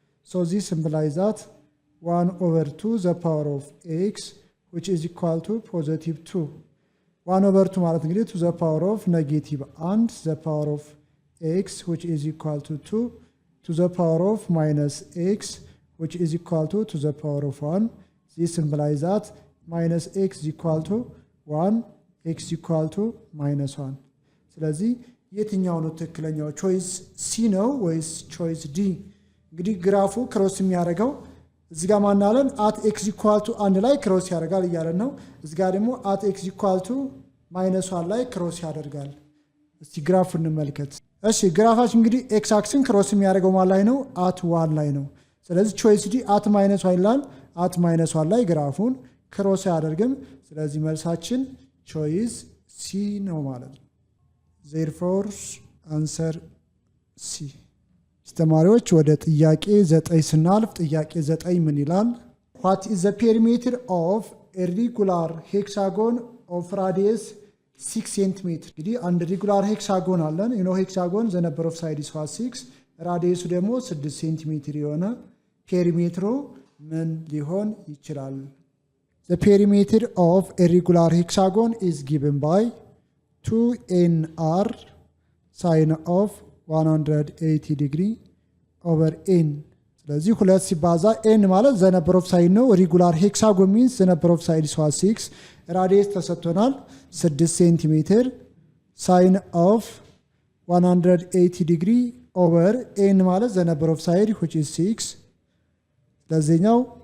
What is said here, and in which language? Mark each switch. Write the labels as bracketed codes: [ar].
[en] so this implies that 1 over 2 the power of x which is equal to positive 2 1 over 2 [am] ማለት እንግዲህ [en] to the power of negative and the power of x which is equal to 2 to the power of minus x which is equal to the power of 1. This implies that minus x is equal to 1, x equal to minus 1. [am] ስለዚህ የትኛው ነው ትክክለኛው? ቾይስ ሲ ነው ወይስ ቾይስ ዲ? እንግዲህ ግራፉ ክሮስ የሚያደርገው እዚህ ጋር ማናለን [en] at x equal to 1 [am] ላይ ክሮስ ያደርጋል እያለን ነው። እዚህ ጋር ደግሞ [en] at x equal to minus 1 [am] ላይ ክሮስ ያደርጋል። እስቲ ግራፉ እንመልከት። እሺ ግራፋችን እንግዲህ x አክስን ክሮስ የሚያደርገው ማን ላይ ነው? at 1 ላይ ነው። ስለዚህ ቾይስ ዲ [en] at minus 1 [am] ይላል። at minus 1 ላይ ግራፉን ክሮስ አያደርግም። ስለዚህ መልሳችን ቾይስ ሲ ነው ማለት ነው። [en] therefore answer C። [am] ተማሪዎች ወደ ጥያቄ 9 ስናልፍ ጥያቄ 9 ምን ይላል? [en] what is the perimeter of a regular hexagon of radius 6 cm? [am] እንግዲህ አንድ ሬጉላር ሄክሳጎን አለን። ሄክሳጎን [en] the number of sides is 6 [am] ራዲየሱ ደግሞ 6 ሴንቲሜትር የሆነ ፔሪሜትሩ ምን ሊሆን ይችላል? [en] The perimeter of a regular hexagon is given by 2nr sine of 180 degree over n. [am] ስለዚህ 2 ሲባዛ [en] n ማለት the number of side ነው። ሬጉላር ሄክሳጎን means the number of side is 6 [am] ራዲየስ ተሰጥቶናል 6 ሴንቲሜትር [en] sine of 180 degree over n ማለት the number of side which is 6 [am] ለዚህኛው